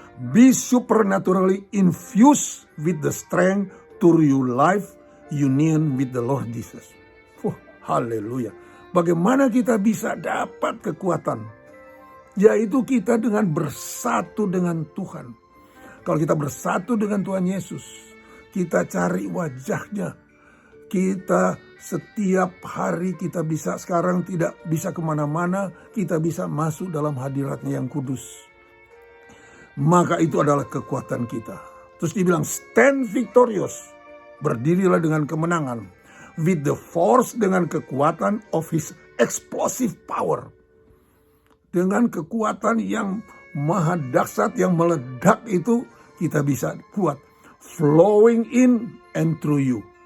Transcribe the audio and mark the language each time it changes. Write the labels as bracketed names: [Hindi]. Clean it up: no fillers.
[English] "Be supernaturally infused with the strength to your life union with the Lord Jesus." [Indonesian] Haleluya. Bagaimana kita bisa dapat kekuatan? Yaitu kita dengan bersatu dengan Tuhan. Kalau kita bersatu dengan Tuhan Yesus, kita cari wajah-Nya. Kita setiap hari kita bisa, sekarang tidak bisa kemana-mana, kita bisa masuk dalam hadirat-Nya yang kudus. Maka itu adalah kekuatan kita. Terus dibilang [English] stand victorious, [Indonesian] berdirilah dengan kemenangan, [English] with the force, [Indonesian] dengan kekuatan [English] of His explosive power. [Indonesian] Dengan kekuatan yang maha dahsyat, yang meledak itu, kita bisa kuat. [English] Flowing in and through you.